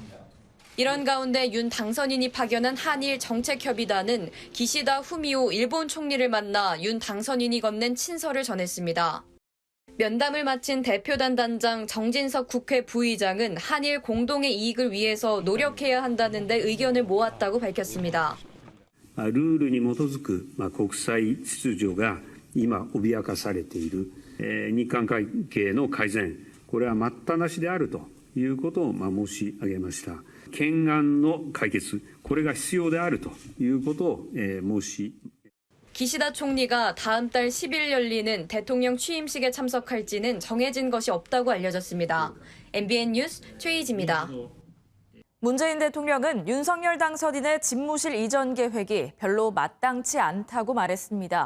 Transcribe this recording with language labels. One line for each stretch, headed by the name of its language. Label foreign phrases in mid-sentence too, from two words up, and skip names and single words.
Korean: 이런 가운데 윤 당선인이 파견한 한일 정책협의단은 기시다 후미오 일본 총리를 만나 윤 당선인이 건넨 친서를 전했습니다. 면담을 마친 대표단 단장 정진석 국회 부의장은 한일 공동의 이익을 위해서 노력해야 한다는 데 의견을 모았다고 밝혔습니다.
Japanese: ルールに基づく国際秩序が今脅かされている日韓関係の改善、これは待ったなしであるということを申し上げました。懸案の解決、これが必要であるということを申し
Korean: 기시다 총리가 다음 달 10일 열리는 대통령 취임식에 참석할지는 정해진 것이 없다고 알려졌습니다. MBN 뉴스 최희지입니다. 문재인 대통령은 윤석열 당선인의 집무실 이전 계획이 별로 마땅치 않다고 말했습니다.